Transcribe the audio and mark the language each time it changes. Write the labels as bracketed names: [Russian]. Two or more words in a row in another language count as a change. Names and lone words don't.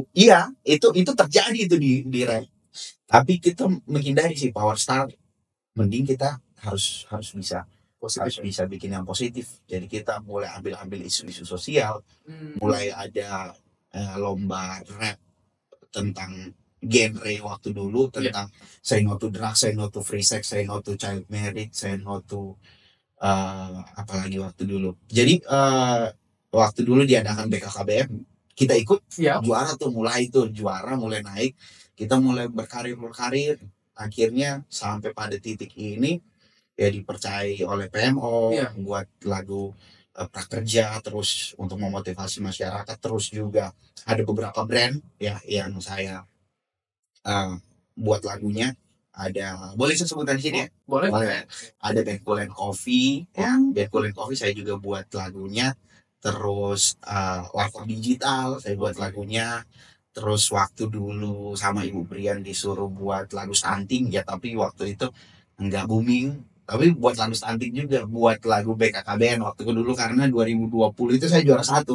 [Indonesian] iya, itu terjadi itu di rap. Tapi kita menghindari sih Power Star, mending kita harus bisa bikin yang positif. Jadi kita mulai ambil isu-isu sosial, mulai ada lomba rap tentang genre waktu dulu, tentang [English] say no to drugs, say no to free sex, say no to child marriage, say no to [Indonesian] apalagi waktu dulu. Jadi waktu dulu diadakan BKKBN, kita ikut juara tuh, mulai naik, kita mulai berkarir, akhirnya sampai pada titik ini ya dipercayai oleh PMO buat lagu prakerja, terus untuk memotivasi masyarakat, terus juga ada beberapa brand ya yang saya buat lagunya. Ada, boleh saya sebutkan di sini ya? Boleh. Ada Band Cool and Coffee, ya. Band Cool and Coffee saya juga buat lagunya. Terus Warkop Digital saya buat lagunya. Terus waktu dulu sama Ibu Brian disuruh buat lagu stunting ya, tapi waktu itu enggak booming. Tapi buat lagu stunting juga, buat lagu BKKBN waktu itu dulu, karena 2020 itu saya juara 1.